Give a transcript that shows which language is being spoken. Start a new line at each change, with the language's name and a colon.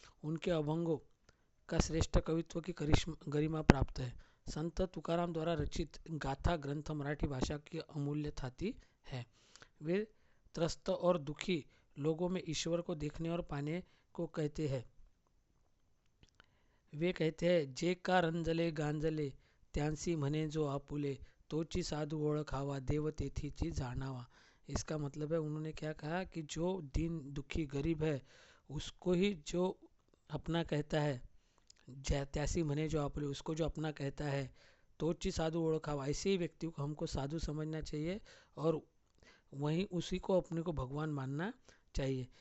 Hindi: उनके अभंगों का श्रेष्ठ कवित्व की गरिमा प्राप्त है। संत तुकाराम द्वारा रचित गाथा ग्रंथ मराठी भाषा की अमूल्य थाती है। वे त्रस्त और दुखी लोगों में ईश्वर को देखने और पाने को कहते हैं। वे कहते हैं,
Marathi: जे का रंजले गांजले त्यांसी म्हणे जो आपुले, तोची साधू ओळखावा देव तेथीची जाणावा।
Hindi: इसका मतलब है, उन्होंने क्या कहा कि जो दीन दुखी गरीब है उसको ही जो अपना कहता है,
Marathi: त्यासी म्हणे जो आपुले,
Hindi: उसको जो अपना कहता है,
Marathi: तोची साधु ओळखावा,
Hindi: ऐसे ही व्यक्ति को हमको साधु समझना चाहिए और वहीं उसी को अपने को भगवान मानना चाहिए।